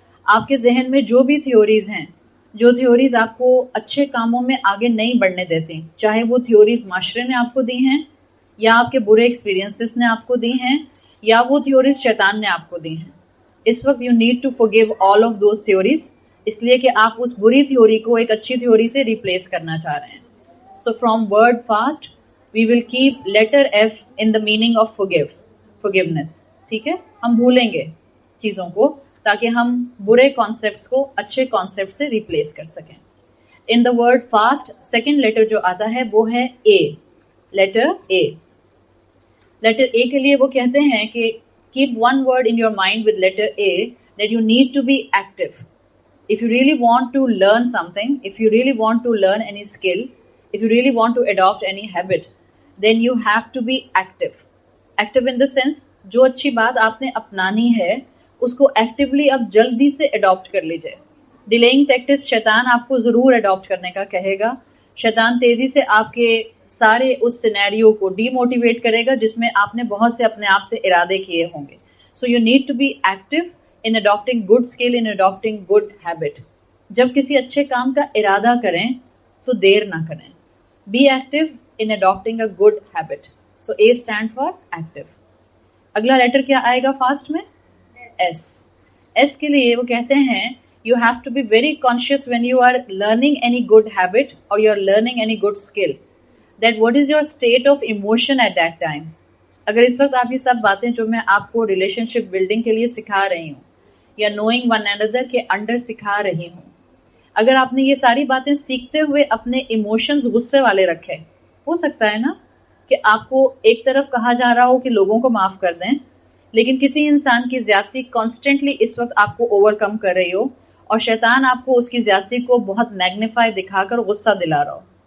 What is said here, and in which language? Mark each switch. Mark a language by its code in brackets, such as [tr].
[ur] آپ کے ذہن میں جو بھی تھیوریز ہیں، جو تھیوریز آپ کو اچھے کاموں میں آگے نہیں بڑھنے دیتی، چاہے وہ تھیوریز معاشرے نے آپ کو دی ہیں یا آپ کے برے ایکسپیرینسز نے آپ کو دی ہیں یا وہ تھیوریز شیطان نے آپ کو دی ہیں، اس وقت [en] you need to forgive all of those theories، [ur] اس لیے کہ آپ اس بری تھیوری کو ایک اچھی تھیوری سے ریپلیس کرنا چاہ رہے ہیں. [en] So from word fast, we will keep letter F in the meaning of forgiveness. [ur] ٹھیک ہے، ہم بھولیں گے چیزوں کو تاکہ ہم برے کانسیپٹس کو اچھے کانسیپٹ سے ریپلیس کر سکیں. [en] in the word first second letter [ur] جو آتا ہے وہ ہے اے، لیٹر اے. لیٹر اے کے لیے وہ کہتے ہیں کہ [en] keep one word in your mind with letter A, that you need to be active. If you really want to learn something, if you really want to learn any skill, if you really want to adopt any habit, then you have to be active. Active in the sense [ur] جو اچھی بات آپ نے اپنانی ہے اس کو actually اب جلدی سے اڈاپٹ کر لیجئے. ڈیلیئنگ ٹیکٹس شیطان آپ کو ضرور اڈاپٹ کرنے کا کہے گا. شیطان تیزی سے آپ کے سارے اس سینیریو کو ڈی موٹیویٹ کرے گا جس میں آپ نے بہت سے اپنے آپ سے ارادے کیے ہوں گے. [en] So you need to be active in adopting good skill, in adopting good habit. [ur] جب کسی اچھے کام کا ارادہ کریں تو دیر نہ کریں. [en] Be active in adopting a good habit. So A stand for active. [ur] اگلا لیٹر کیا آئے گا فاسٹ میں؟ S. S کے لیے وہ کہتے ہیں [en] you have to be very conscious when you are learning any good habit or you are learning any good skill, that what is your state of emotion at that time. [ur] اگر اس وقت آپ یہ سب باتیں جو میں آپ کو ریلیشن شپ building کے لیے سکھا رہی ہوں یا [en] knowing one another [ur] کے انڈر سکھا رہی ہوں، اگر آپ نے یہ ساری باتیں سیکھتے ہوئے اپنے ایموشنز غصے والے رکھے، ہو سکتا ہے نا کہ آپ کو ایک طرف کہا جا رہا ہو کہ لوگوں کو معاف کر دیں، لیکن کسی انسان کی زیادتی کانسٹنٹلی اس وقت آپ کو اوور کم کر رہی ہو اور شیطان آپ کو اس کی زیادتی کو بہت میگنیفائی دکھا کر غصہ دلا رہا ہو.